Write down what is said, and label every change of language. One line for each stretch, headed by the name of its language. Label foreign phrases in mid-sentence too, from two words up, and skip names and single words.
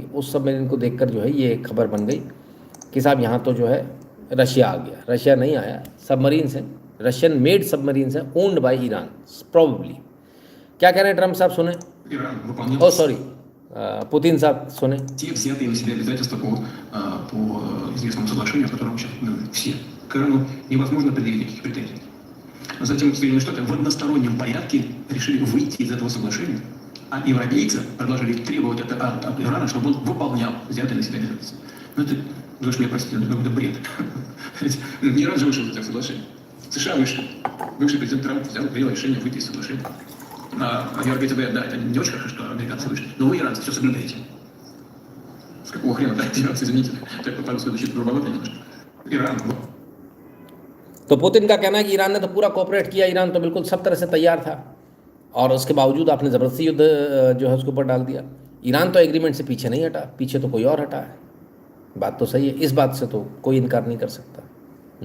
Hindi: उस सबमरीन को देखकर जो है ये खबर बन गई कि साहब यहाँ तो जो है रशिया आ गया। रशिया नहीं आया, सबमरीन्स हैं,
English: Russian made submarines
Hindi: हैं,
English: owned by Iran probably.
Hindi: क्या कह रहे हैं ट्रम्प साहब, सुने?
English: oh sorry,
Hindi: पुतिन साहब सुने।
Russian: Те взятые на себя обязательства по известному соглашению, о котором сейчас все. К Ирану невозможно предъявить никаких претензий. Затем Соединенные Штаты в одностороннем порядке решили выйти из этого соглашения, а европейцы продолжили требовать от Ирана, чтобы он выполнял взятые на себя обязательства. Ну это, вы уж меня простите, это бред. Не Иран же вышел из этого соглашения. США вышли. Бывший президент Трамп принял решение выйти из соглашения. А европейцы говорят, да, это не очень хорошо, что американцы вышли. Но вы, иранцы, все соблюдаете. С какого хрена, да, иранцы, извините, так попали в следующий грубовато немножко. Иран.
Hindi: तो पुतिन का कहना है कि ईरान ने तो पूरा कोऑपरेट किया, ईरान तो बिल्कुल सब तरह से तैयार था और उसके बावजूद आपने ज़बरदस्ती युद्ध जो है उसके ऊपर डाल दिया। ईरान तो एग्रीमेंट से पीछे नहीं हटा, पीछे तो कोई और हटा है। बात तो सही है, इस बात से तो कोई इनकार नहीं कर सकता।